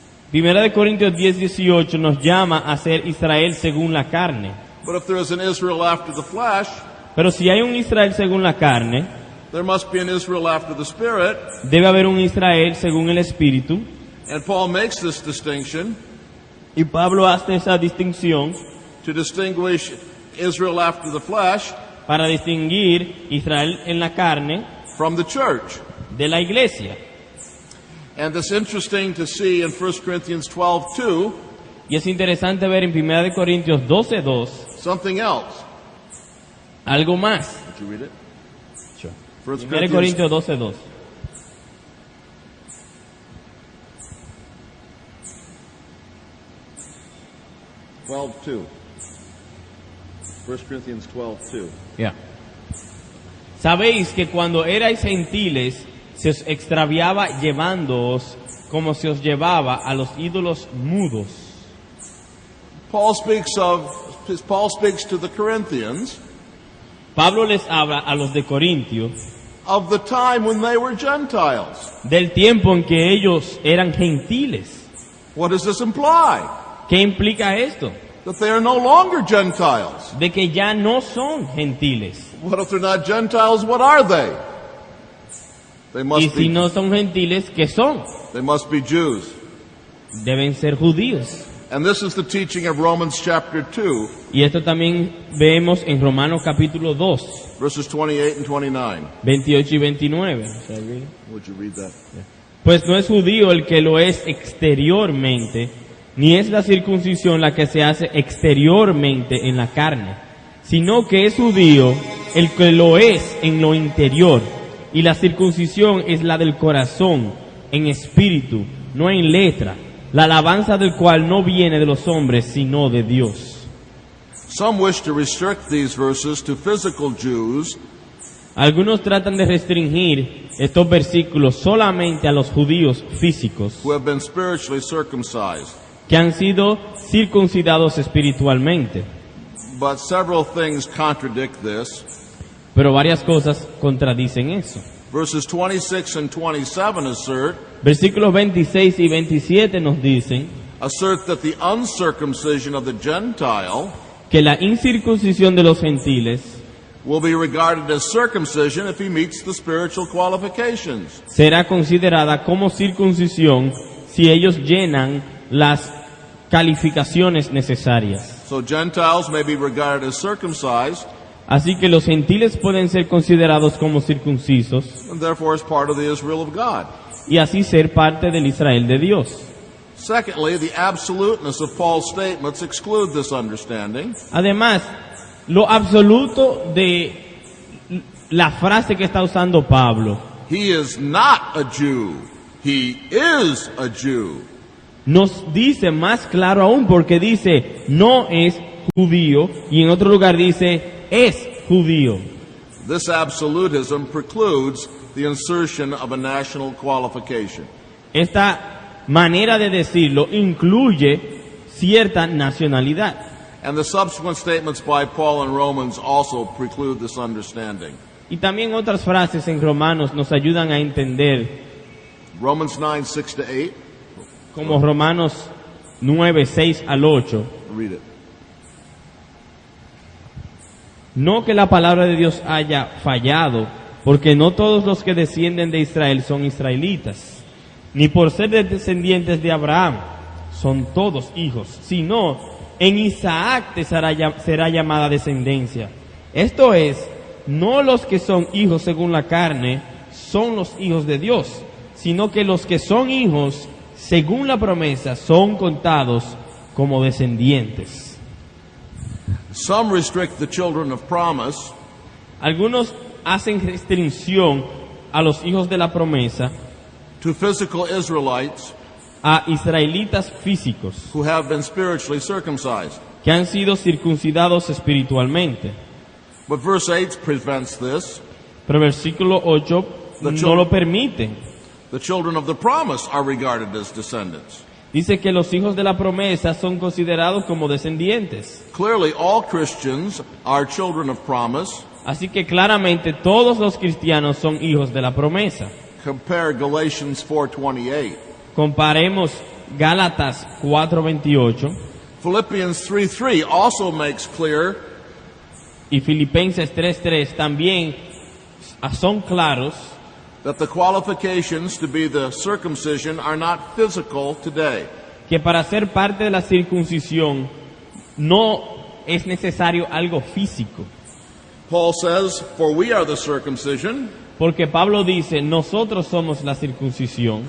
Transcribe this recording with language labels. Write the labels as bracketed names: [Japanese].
[Spanish] Primera de Corintios 10:18 nos llama a ser Israel según la carne. [English] But if there is an Israel after the flesh, [Spanish] Pero si hay un Israel según la carne, [English] there must be an Israel after the Spirit. [Spanish] debe haber un Israel según el Espíritu. [English] And Paul makes this distinction [Spanish] Y Pablo hace esa distinción [English] to distinguish Israel after the flesh [Spanish] para distinguir Israel en la carne [English] from the church. [Spanish] de la iglesia. [English] And it's interesting to see in 1 Corinthians 12:2 [Spanish] Y es interesante ver en 1 de Corintios 12:2 [English] something else. [Spanish] algo más. [English] Did you read it? 1 1 [Spanish] de Corintios 12:2. [English] Corinthians 1 Corinthians 12:2. [Spanish] Ya. Sabéis que cuando erais gentiles se os extraviaba llevándoos como se os llevaba a los ídolos mudos. [English] Paul speaks to the Corinthians [Spanish] Pablo les habla a los de Corintios [English] of the time when they were Gentiles. [Spanish] del tiempo en que ellos eran gentiles. [English] What does this imply? [Spanish] ¿Qué implica esto? [English] That they are no longer Gentiles. [Spanish] De que ya no son gentiles. [English] What if they're not Gentiles? What are they? They [Spanish] Y [English] must [Spanish] si [English] be, [Spanish] no son gentiles, ¿qué son? [English] they must be Jews. [Spanish] Deben ser judíos. [English] And this is the teaching of Romans chapter 2, [Spanish] Y esto también vemos en Romanos capítulo 2, [English] verses 28 and 29. [Spanish] 28 y 29. [English] Would you read that? [Spanish] Pues no es judío el que lo es exteriormente, ni es la circuncisión la que se hace exteriormente en la carne, sino que es judío el que lo es en lo interior, y la circuncisión es la del corazón, en espíritu, no en letra, la alabanza del cual no viene de los hombres, sino de Dios. [English] Some wish to restrict these verses to physical Jews [Spanish] Algunos tratan de restringir estos versículos solamente a los judíos físicos, [English] who have been spiritually circumcised. [Spanish] que han sido circuncidados espiritualmente. [English] But several things contradict this. [Spanish] Pero varias cosas contradicen eso. [English] Verses 26 and 27 [Spanish] Versículos 26 y 27 nos dicen [English] assert that the uncircumcision of the Gentile [Spanish] que la incircuncisión de los gentiles [English] will be regarded as circumcision if he meets the spiritual qualifications. [Spanish] será considerada como circuncisión si ellos llenan las calificaciones necesarias. [English] So Gentiles may be regarded as circumcised [Spanish] Así que los gentiles pueden ser considerados como circuncisos [English] and therefore as part of the Israel of God. [Spanish] y así ser parte del Israel de Dios. [English] Secondly, the absoluteness of Paul's statements exclude this understanding. [Spanish] Además, lo absoluto de la frase que está usando Pablo [English] He is not a Jew. He is a Jew. [Spanish] nos dice más claro aún, porque dice no es judío y en otro lugar dice es judío. [English] This absolutism precludes the insertion of a national qualification. [Spanish] Esta manera de decirlo incluye cierta nacionalidad. [English] And the subsequent statements by Paul in Romans also preclude this understanding. [Spanish] Y también otras frases en Romanos nos ayudan a entender, [English] Romans 9, 6 to 8. [Spanish] como Romanos 9, 6 al 8. [English] Read it. [Spanish] No que la palabra de Dios haya fallado, porque no todos los que descienden de Israel son israelitas, ni por ser descendientes de Abraham son todos hijos, sino en Isaac te será llamada descendencia. Esto es, no los que son hijos según la carne son los hijos de Dios, sino que los que son hijos según la promesa son contados como descendientes. [English] Some restrict the children of promise [Spanish] Algunos hacen restricción a los hijos de la promesa, [English] to physical Israelites [Spanish] a israelitas físicos [English] who have been spiritually circumcised. [Spanish] que han sido circuncidados espiritualmente. [English] But verse 8 prevents this. [Spanish] Pero versículo 8 no lo permite. [English] The children of the promise are regarded as descendants. [Spanish] Dice que los hijos de la promesa son considerados como descendientes. [English] Clearly, all Christians are children of promise. [Spanish] Así que claramente todos los cristianos son hijos de la promesa. [English] Compare Galatians 4:28. [Spanish] Comparemos Gálatas 4:28 [English] Philippians 3:3 also makes clear [Spanish] y Filipenses 3:3 también son claros [English] that the qualifications to be the circumcision are not physical today. [Spanish] que para ser parte de la circuncisión no es necesario algo físico. [English] Paul says, "For we are the circumcision [Spanish] Porque Pablo dice, nosotros somos la circuncisión,